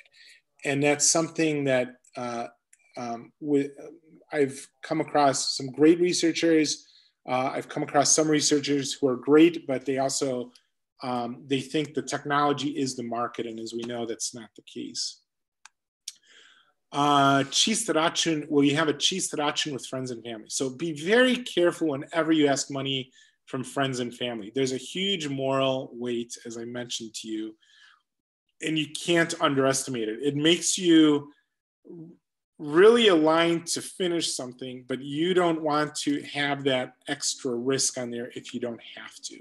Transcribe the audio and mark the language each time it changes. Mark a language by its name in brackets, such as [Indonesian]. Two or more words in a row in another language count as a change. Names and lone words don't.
[English] And that's something that I've come across some great researchers. I've come across some researchers who are great, but they also, they think the technology is the market. And as we know, that's not the case. [Serbian] Čist račun, [English] well, you have a [Serbian] čist račun [English] with friends and family. So be very careful whenever you ask money from friends and family. There's a huge moral weight, as I mentioned to you, and you can't underestimate it. It makes you really aligned to finish something, but you don't want to have that extra risk on there if you don't have to.